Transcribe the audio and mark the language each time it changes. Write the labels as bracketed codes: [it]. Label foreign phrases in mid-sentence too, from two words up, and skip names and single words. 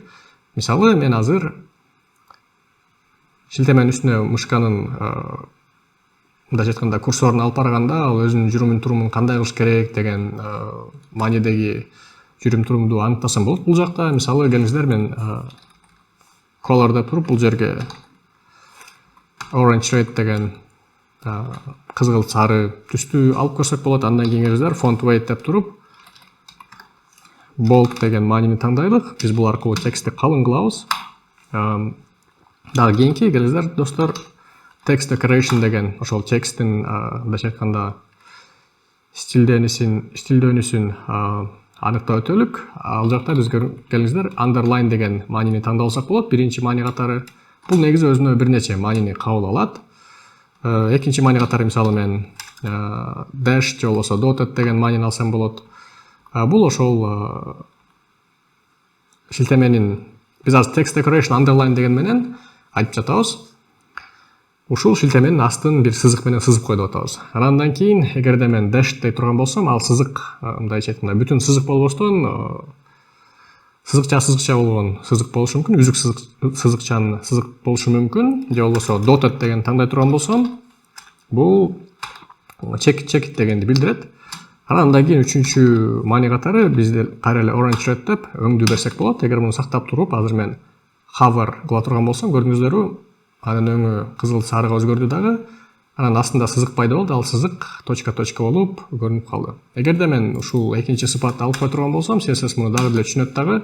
[ky] Мисалы мен азыр шилтеменин үстүнө мышканын мындайча айтканда курсорун алып барганда, ал өзүнүн жүрүм турумун кандай кылыш керек деген маанидеги жүрүм турумду аныктасам болот. Бул жакта мисалы келиңиздер, мен color деп туруп, бул жерге [en] orange red [ky] деген кызгылт сары түстү алып көрсөк болот. Андан кийин келиңиздер [en] font weight [ky] деп туруп, bold деген маанини таңдайлык. Биз бул аркылуу текстти калың кылабыз. Дагы кийинки келиңиздер достор, [en] text decoration [ky] деген ошол тексттин мындайча айтканда стилдөнүшүн аныктап өтөлүк. Ал жакта биз келиңиздер underline деген маанини таңдап алсак болот. Биринчи маани катары бул негизи өзүнө бир нече маанини кабыл алат. Экинчи маани катары мисалы мен dash же болбосо dotted деген маанини алсам болот. Бул ошол шилтеменин, биз азыр [en] text decoration underline [ky] деген менен айтып жатабыз. Ушул шилтеменин астын бир сызык менен сызып койдуп атабыз. Андан кийин эгерде мен dash дей турган болсом, ал сызык, мындайча айтканда бүтүн сызык болбостон сызыкча болгон сызык болушу мүмкүн, үзүк сызыкчанын сызык болушу мүмкүн, же болбосо dotted деген таңдай турган болсом, бул checked дегенди билдирет. Анан андан кийин үчүнчү маани катары бизде кайра эле [en] orange red [ky] деп өңдүү берсек болот. Эгер муну сактап туруп, азыр мен hover кыла турган болсом, көрдүңүздөрбү, анын өңү кызыл сарыга өзгөрдү дагы. Анан астында сызык пайда болду, ал сызык точка болуп көрүнүп калды. Эгерде мен ушул экинчи сыпатты алып кое турган болсом, CSS муну дагы деле түшүнөт дагы.